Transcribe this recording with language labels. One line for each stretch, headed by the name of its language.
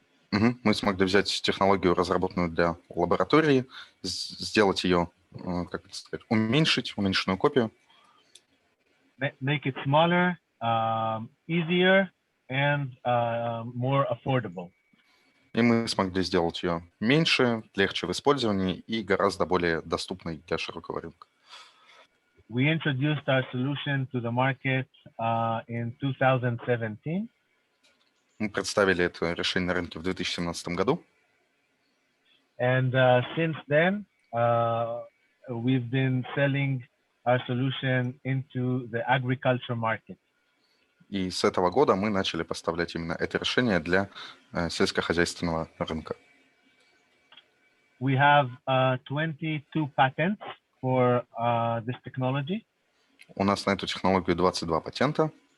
Russian: Мы смогли взять технологию, разработанную для лаборатории, сделать ее, как это сказать, уменьшенную копию.
English: Make it smaller, easier, and more affordable.
Russian: И мы смогли сделать ее меньше, легче в использовании и гораздо более доступной для широкого рынка.
English: We introduced our solution to the market in 2017.
Russian: Мы представили это решение на рынке в 2017 году.
English: And since then, we've been selling our solution into the agriculture market.
Russian: И с этого года мы начали поставлять именно это решение для сельскохозяйственного рынка.
English: We have 22 patents for this technology.
Russian: У нас на эту технологию 22 патента.